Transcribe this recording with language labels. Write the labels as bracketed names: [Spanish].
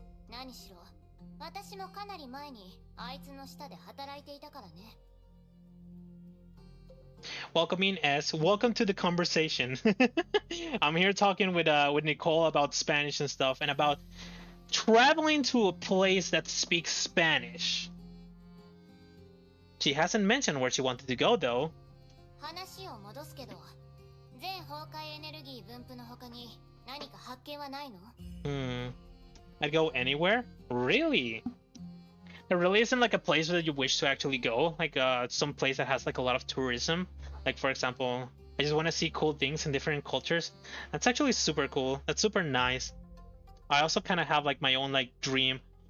[Japanese] 何しろ私もかなり前にあいつの下で働いていたからね。 [English] Welcoming S. Welcome to the conversation. I'm here talking with Nicole about Spanish and stuff, and about traveling to a place that speaks Spanish. She hasn't mentioned where she wanted to go though. [Japanese] 話を戻すけど、全崩壊エネルギー分布の他に何か発見はないの？ [English] I'd go anywhere? Really? There really isn't like a place that you wish to actually go, like some place that has like a lot of tourism. Like for example, I just want to see cool things in different cultures. That's actually super cool. That's super nice. I also kind of have like my own like dream.